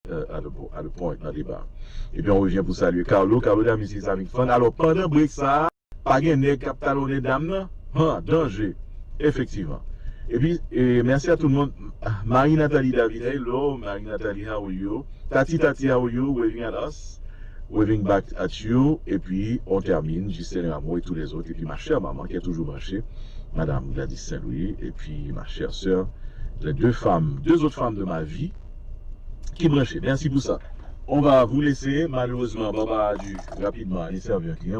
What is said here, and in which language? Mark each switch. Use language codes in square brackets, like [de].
[fr] À le point, dans le débat. Et puis on revient pour saluer Carlo. Carlo Dame ici, ça avec fun. Alors pendant break ça, pas gagner capitalonné dame, danger, effectivement. Et puis merci à tout le monde. [en] Marie-Nathalie David, hello, Marie-Nathalie, how are you? Tati, how are you? Waving at us, waving back at you. [fr] Et puis on termine, Gisèle Rameau et tous les autres. Et puis ma chère maman qui est toujours branchée, Madame Gladys Saint-Louis. Et puis ma chère sœur, les deux autres femmes de ma vie, qui branché. Merci pour ça. On va vous laisser. Malheureusement, Baba a dû rapidement aller servir un client.